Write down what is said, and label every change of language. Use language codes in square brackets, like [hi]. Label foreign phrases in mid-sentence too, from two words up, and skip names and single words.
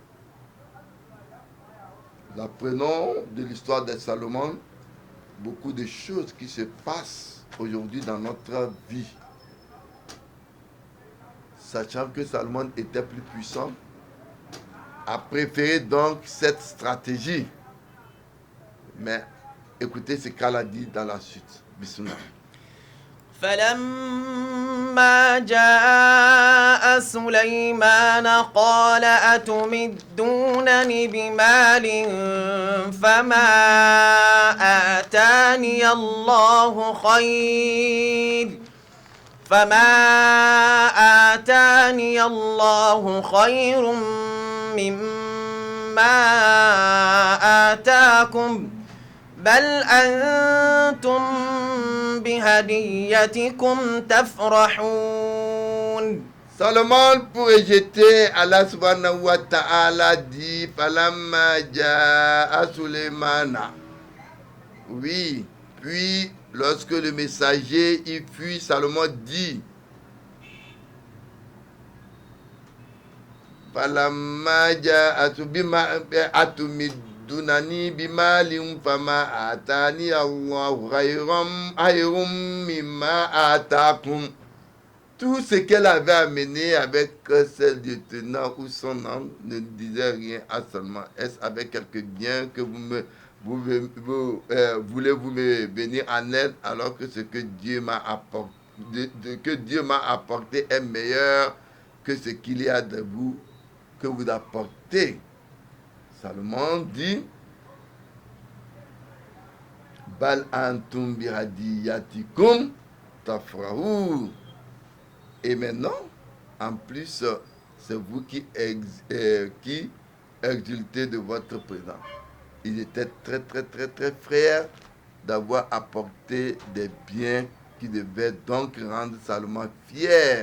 [fr] Nous apprenons de l'histoire de Salomon beaucoup de choses qui se passent aujourd'hui dans notre vie. Sachant que Salomon était plus puissant, a préféré donc cette stratégie. Mais écoutez ce qu'elle a dit dans la suite. Bismillah. [ar] فلما جاء سليمان قال أتمدونني بمال فما آتاني الله خير مما آتاكم بل أنتم بهديتكم تفرحون. [fr] Salomon, pour rejeter [ar] الله سبحانه وتعالى, [fr] dit [ar] فلما جاء سليمان. [fr] Oui, puis lorsque le messager y fut, Salomon dit [ar] فلما جاء دوناني بمال فما آتاني الله خير مما آتاكم. [fr] Tout ce qu'elle avait amené avec ses lieutenants ou son homme ne disait rien à Salomon. Est-ce avec quelques biens que voulez-vous me venir en aide alors que ce que Dieu m'a apporté, est meilleur que ce qu'il y a de vous que vous apportez. Salomon dit [ar] بل أنتم بهديتكم تفرحو. [fr] Et maintenant, en plus, c'est vous qui exultez de votre présent. Il était très, très, très, très fier d'avoir apporté des biens qui devaient donc rendre Salomon fier.